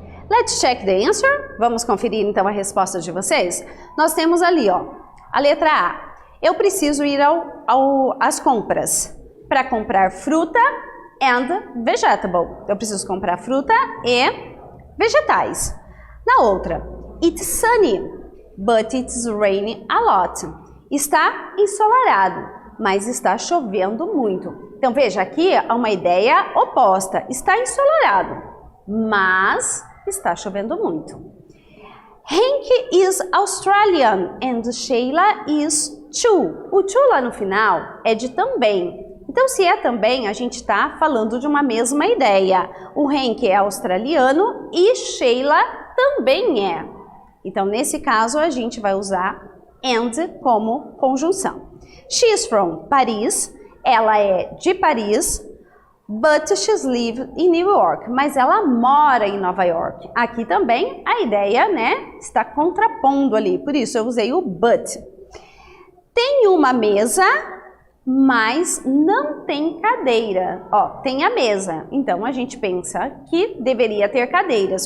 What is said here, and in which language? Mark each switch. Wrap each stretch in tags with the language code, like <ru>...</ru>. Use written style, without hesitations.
<en>Let's check the answer.</en> <pt>Vamos conferir então a resposta de vocês? Nós temos ali, ó, a letra A. Eu preciso ir às compras para comprar fruta</pt> <en>and vegetable.</en> <pt>Eu preciso comprar fruta e vegetais. Na outra,</pt> <en>it's sunny, but it's raining a lot.</en> <pt>Está ensolarado, mas está chovendo muito. Então veja, aqui há uma ideia oposta. Está ensolarado, mas está chovendo muito.</pt> <en>Hank is Australian and Sheila is too.</en> <pt>O too lá no final é de também. Então, se é também, a gente está falando de uma mesma ideia. O Hank é australiano e Sheila também é. Então, nesse caso, a gente vai usar and como conjunção.</pt> <en>She is from Paris.</en> <pt>Ela é de Paris.</pt> <en>But she's live in New York.</en> <pt>Mas ela mora em Nova York. Aqui também a ideia, né, está contrapondo ali. Por isso eu usei o but. Tem uma mesa, mas não tem cadeira. Ó, tem a mesa. Então a gente pensa que deveria ter cadeiras.</pt>